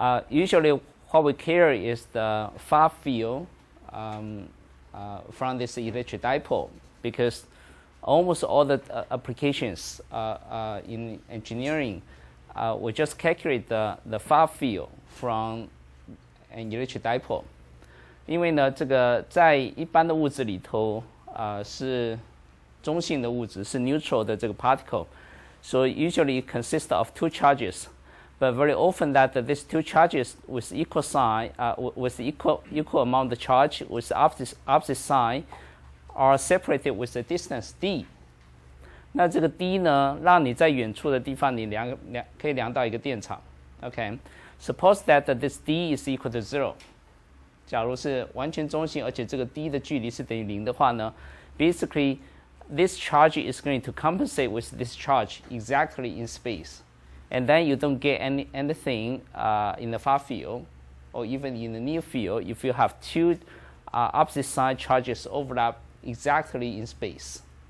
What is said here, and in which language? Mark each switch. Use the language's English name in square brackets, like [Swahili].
[English] Usually, what we care is the far field from this electric dipole, because almost all the applications in engineering we just calculate the far field from an electric dipole. [Chinese] 因为呢，这个在一般的物质里头是中性的物质，是 neutral 的这个 particle, [English] so usually it consists of two charges. But very often that these two charges with equal sign, with equal amount of charge with opposite sign, are separated with a distance d. [Chinese] 那这个 d 呢，让你在远处的地方，你可以量到一个电场。 [English] OK, suppose that this d is equal to 0. [Chinese] 假如是完全中性，而且这个 d 的距离是等于0的话呢 [English] ，basically this charge is going to compensate with this charge exactly in space. And then you don't get anything in the far field or even in the near field if you have two opposite side charges overlap exactly in space.